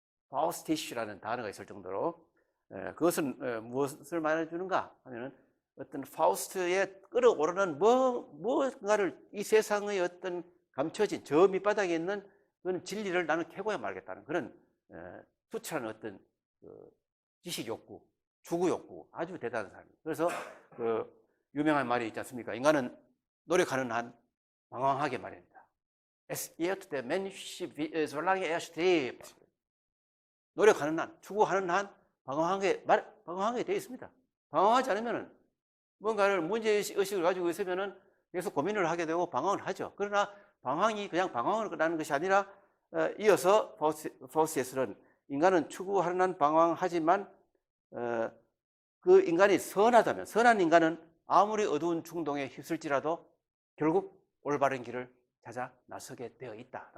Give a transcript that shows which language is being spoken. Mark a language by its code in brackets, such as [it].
[ko] 파우스티쉬라는 단어가 있을 정도로 그것은 무엇을 말해주는가 하면은 어떤 파우스트에 끌어오르는 뭔가를 이 세상의 어떤 감춰진 저 밑바닥에 있는 그런 진리를 나는 캐고야 말겠다는 그런 수치라는 어떤 그 지식 욕구, 추구 욕구 아주 대단한 사람이에요. 그래서 그 유명한 말이 있지 않습니까? 인간은 노력하는 한 방황하게 마련이다. [de] Es wird der Mensch, solange er strebt. [ko] 노력하는 한, 추구하는 한 방황하게 되어 있습니다. 방황하지 않으면은 뭔가를 문제의식을 가지고 있으면은 계속 고민을 하게 되고 방황을 하죠. 그러나 방황이 그냥 방황을 하는 것이 아니라 이어서 파우스트에서는 인간은 추구하는 한 방황하지만 그 인간이 선하다면 선한 인간은 아무리 어두운 충동에 휩쓸지라도 결국 올바른 길을 찾아 나서게 되어 있다.